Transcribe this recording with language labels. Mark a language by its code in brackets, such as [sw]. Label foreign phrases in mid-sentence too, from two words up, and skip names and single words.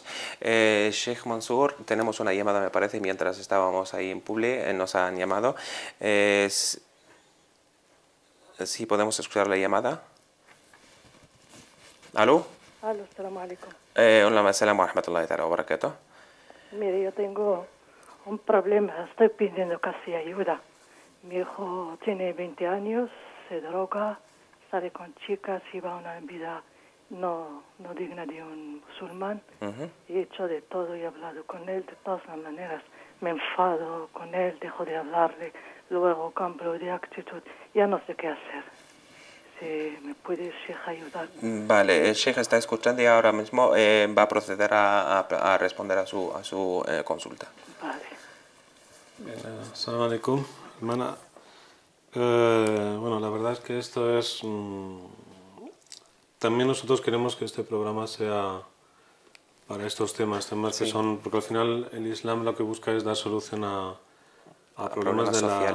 [es] Sheikh Mansour, tenemos una llamada, me parece, mientras estábamos ahí en Publi, nos han llamado. Sí, podemos escuchar la llamada. ¿Aló? Aló, [ar] السلام عليكم. Hola, السلام ورحمة الله تعالى وبركاته. [es] Mire, yo tengo un problema, estoy pidiendo casi ayuda. Mi hijo tiene 20 años, se droga, sale con chicas y va a una vida no digna de un musulmán. He hecho de todo y he hablado con él de todas las maneras. Me enfado con él, dejo de hablarle, luego cambio de actitud. Ya no sé qué hacer. Si me puede Sheikh ayudar. Vale, el Sheikh está escuchando y ahora mismo va a proceder a responder a su consulta. Vale. [ar] السلام عليكم, [es] hermana. Bueno, la verdad es que esto es... también nosotros queremos que este programa sea para estos temas Sí. que son... Porque al final el Islam lo que busca es dar solución a problemas sociales,